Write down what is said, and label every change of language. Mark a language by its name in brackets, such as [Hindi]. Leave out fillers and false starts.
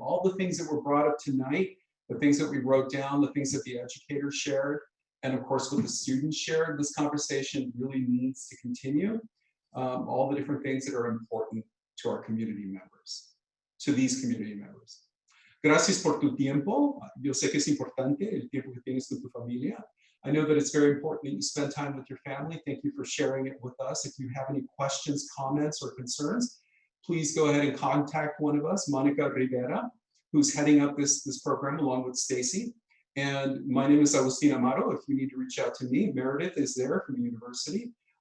[English] All the things that were brought up tonight, the things that we wrote down, the things that the educators shared, and of course, what the students shared, this conversation really needs to continue. All the different things that are important to our community members, to these community members. [Spanish] Gracias por tu tiempo. Yo sé que es importante el tiempo que tienes con tu familia. [English] I know that it's very important that you spend time with your family. Thank you for sharing it with us. If you have any questions, comments, or concerns, please go ahead and contact one of us, Monica Rivera, who's heading up this program along with Stacy. And my name is Agustin Amaro. If you need to reach out to me, Meredith is there from the university.